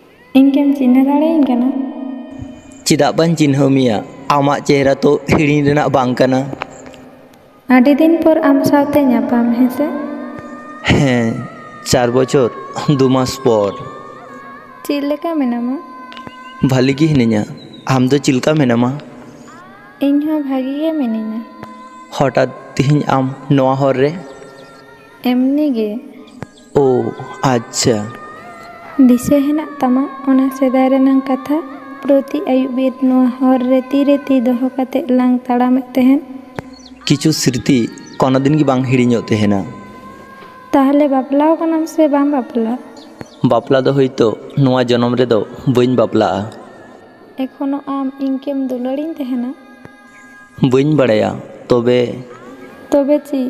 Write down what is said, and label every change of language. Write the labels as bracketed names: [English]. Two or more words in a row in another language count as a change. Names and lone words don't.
[Santali] ᱤᱧ ᱪᱤᱱᱦᱟᱹ ᱫᱟᱲᱮᱭᱟᱹᱧ ᱠᱟᱱᱟ? ᱪᱮᱫᱟᱜ ᱵᱟᱹᱧ ᱪᱤᱱᱦᱟᱹᱣ ᱢᱮᱭᱟ? ᱟᱢᱟᱜ ᱪᱮᱦᱨᱟ ᱛᱚ ᱦᱤᱲᱤᱧ ᱨᱮᱱᱟᱜ ᱵᱟᱝ ᱠᱟᱱᱟ। ᱟᱹᱰᱤ ᱫᱤᱱ ᱯᱚᱨ ᱟᱢ ᱥᱟᱶᱛᱮ ᱧᱟᱯᱟᱢ, ᱦᱮᱸᱥᱮ? [Bangla] ᱦᱮᱸ, 4 বছর 2 মাস পর। [Santali] ᱪᱮᱫ ᱞᱮᱠᱟ ᱢᱮᱱᱟᱢᱟ? ᱵᱷᱟᱞᱤ ᱜᱮ ᱦᱤᱱᱟᱹᱧᱟ। ᱟᱢ ᱫᱚ ᱪᱮᱫ ᱞᱮᱠᱟ ᱢᱮᱱᱟᱢᱟ? ᱤᱧ ᱦᱚᱸ ᱵᱷᱟᱜᱤ ᱜᱮ ᱢᱤᱱᱟᱹᱧᱟ। হঠাৎ ᱛᱮᱦᱮᱧ ᱟᱢ ᱱᱚᱣᱟ ᱦᱚᱨ ᱨᱮ? ᱮᱢᱱᱤ ᱜᱮ। [Bangla] ও আচ্ছা। [Santali] ᱫᱤᱥᱟᱹ ᱦᱮᱱᱟᱜ ᱛᱟᱢᱟ ᱚᱱᱟ ᱥᱮᱫᱟᱭ ᱨᱮᱱᱟᱜ ᱠᱟᱛᱷᱟ? ᱯᱨᱚᱛᱤ ᱟᱹᱭᱩᱵ ᱵᱮᱨ ᱱᱚᱣᱟ ᱦᱚᱨ ᱨᱮ ᱛᱤᱨᱮ ᱛᱤ ᱫᱚᱦᱚ ᱠᱟᱛᱮᱫ ᱞᱟᱝ ᱛᱟᱲᱟᱢᱮᱫ ᱛᱟᱦᱮᱱ। [Bangla] কিছু স্মৃতি কোনোদিন [Santali] ᱜᱮ ᱵᱟᱝ ᱦᱤᱲᱤᱧᱚᱜ ᱛᱟᱦᱮᱱᱟ। ᱛᱟᱦᱞᱮ ᱵᱟᱯᱞᱟᱣ ᱠᱟᱱᱟᱢ ᱥᱮ ᱵᱟᱢ ᱵᱟᱯᱞᱟ? ᱵᱟᱯᱞᱟ ᱫᱚ ᱦᱚᱭᱛᱳ ᱱᱚᱣᱟ ᱡᱚᱱᱚᱢ ᱨᱮᱫᱚ ᱵᱟᱹᱧ ᱵᱟᱯᱞᱟᱜᱼᱟ। ᱮᱠᱷᱚᱱᱳ ᱟᱢ ᱤᱧᱠᱮᱢ ᱫᱩᱞᱟᱹᱲᱤᱧ ᱛᱟᱦᱮᱱᱟ? ᱵᱟᱹᱧ ᱵᱟᱲᱟᱭᱟ, ᱛᱚᱵᱮ ᱪᱮᱫ?